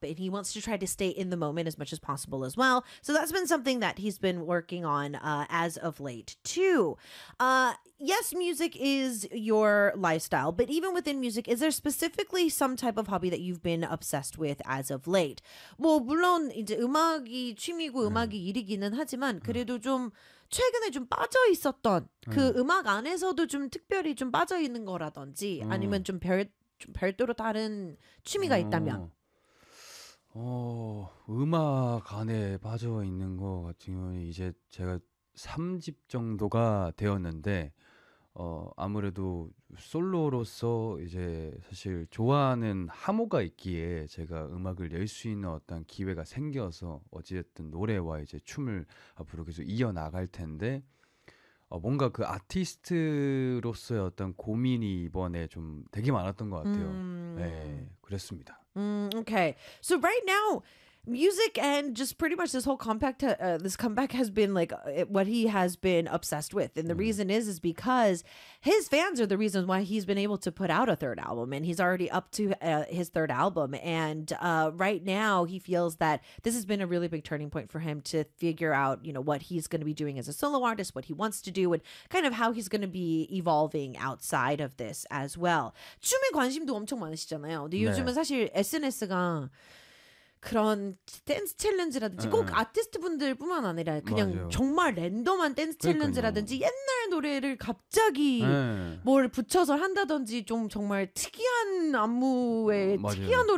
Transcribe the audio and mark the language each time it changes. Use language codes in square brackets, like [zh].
[en] And he wants to try to stay in the moment as much as possible as well. So that's been something that he's been working on as of late too. Yes, music is your lifestyle, but even within music, is there specifically some type of hobby that you've been obsessed with as of late? [ko] 뭐 물론 이제 음악이 취미고 음악이 일이기는 하지만 그래도 좀 최근에 좀 빠져 있었던 그 음악 안에서도 좀 특별히 좀 빠져 있는 거라든지 아니면 좀 별도로 다른 취미가 있다면. 음악 안에 빠져 있는 거 같은 경우는 이제 제가 3집 정도가 되었는데 아무래도 솔로로서 이제 사실 좋아하는 하모가 있기에 제가 음악을 낼수 있는 어떤 기회가 생겨서 어찌됐든 노래와 이제 춤을 앞으로 계속 이어나갈 텐데 뭔가 그 아티스트로서의 어떤 고민이 이번에 좀 되게 많았던 것 같아요. 네, 그랬습니다. [en] Okay. So right now, music and just pretty much this comeback has been like what he has been obsessed with. And the reason is because his fans are the reason why he's been able to put out a third album, and he's already up to his third album. And right now he feels that this has been a really big turning point for him to figure out, you know, what he's going to be doing as a solo artist, what he wants to do, and kind of how he's going to be evolving outside of this as well. [ko] 춤에 관심도 엄청 많으시잖아요. 근데 요즘은 사실 SNS가 그런 댄스 챌린지라든지 꼭 아티스트분들뿐만 아니라 그냥 맞아요. 정말 랜덤한 댄스 그러니까요. 챌린지라든지 옛날 노래를 갑자기 뭘 붙여서 한다든지 좀 정말 특이한 안무에 특이한